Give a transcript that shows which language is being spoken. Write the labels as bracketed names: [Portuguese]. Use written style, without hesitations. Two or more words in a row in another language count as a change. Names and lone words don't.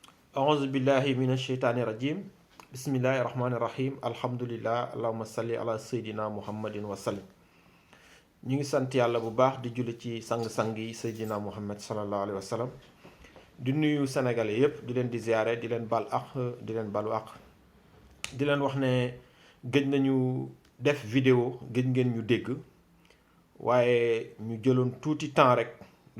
[Arabic] أعوذ بالله من الشيطان الرجيم بسم الله الرحمن الرحيم الحمد لله اللهم صل على سيدنا محمد وسلم [Wolof] ñu ngi sant yàlla bu baax di julli ci sang-sang yi Seydina Muhammad [Arabic] صلى الله عليه وسلم [Wolof] di nuyu sénégalais yépp di leen di ziare di leen bal ak di leen balu ak di leen wax ne gëj nañu def vidéo gëj ngeen ñu dégg waaye ñu jëloon tuuti temps rek lu